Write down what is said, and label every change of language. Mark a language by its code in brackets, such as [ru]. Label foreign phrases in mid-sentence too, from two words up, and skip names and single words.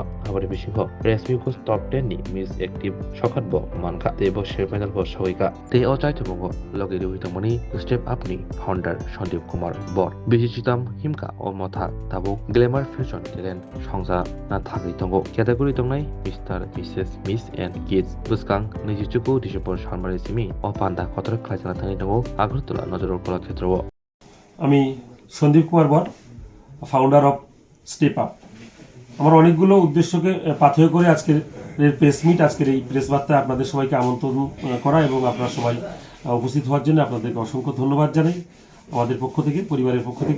[brx] आबनि बिसिंखौ रेसमि गुस टप 10 नि मिस एक्टिव सखात ब मानखा तेबो शेरपेनल ब सवैका ते अचाइतो बंगो लगे दुहितमनि स्टेप अपनि फाउंडर सन्दीप कुमार बर बिजिचिताम हिमका ओ मथा ताबो [en] glamour fashion talent [brx] संजा ना थागै दंगो कैटेगरी दंनाय [en] Mr Mrs Miss and Kids [brx] बुसकां 24 डिसेम्बर सालमारि सिमि ओ पान्दा खतर खायजाना थांनाय दंगो आगरतला नजरर कला क्षेत्रव [bn] আমি সন্দীপ কুমার বর [en] founder of Step Up. [bn] আমার অনেকগুলো উদ্দেশ্যকে পাথেয় করে আজকের [en] press meet, [bn] আজকের এই প্রেস বার্তায় আপনাদের সবাইকে আমন্ত্রণ করা এবং আপনারা সবাই উপস্থিত হওয়ার জন্য আপনাদেরকে অসংখ্য ধন্যবাদ জানাই আমাদের পক্ষ থেকে, পরিবারের পক্ষ থেকে।